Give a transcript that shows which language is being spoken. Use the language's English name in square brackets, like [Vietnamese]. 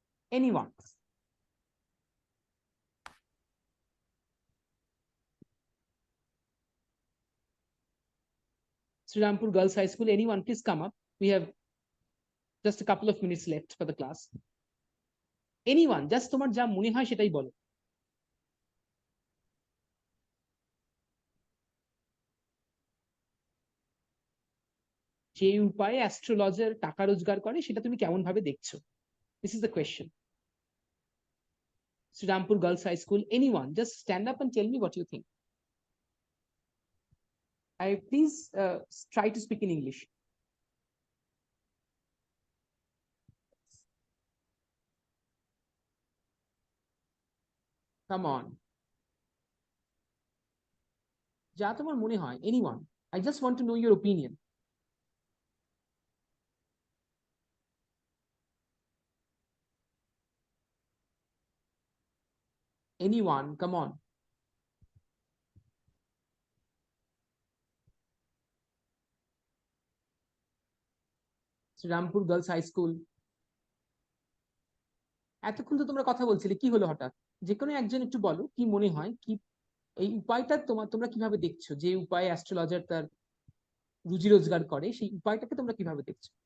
[English] Anyone? Srirampur Girls High School, anyone please come up. We have just a couple of minutes left for the class. Anyone, just [Bangla] তোমার যা মনে হয় সেটাই বলো। যে উপায়ে অ্যাস্ট্রোলজার টাকা রোজগার করে সেটা তুমি কেমন ভাবে দেখছো? [English] This is the question. Srirampur Girls High School, anyone, just stand up and tell me what you think. Please try to speak in English. Come on. [Bangla] যা তোমার মনে হয়, [English] anyone. I just want to know your opinion. Anyone, come on. Rampur Girls High School. [Bangla] এতক্ষণ তো তোমরা কথা বলছিলে, কি হলো হঠাৎ? যে কোনো একজন একটু বলো, কি মনে হয়, কি এই উপায়টা তোমরা কিভাবে দেখছো, যে উপায়ে অ্যাস্ট্রোলজার তার রুজি রোজগার করে, সেই উপায়টাকে তোমরা কিভাবে দেখছো?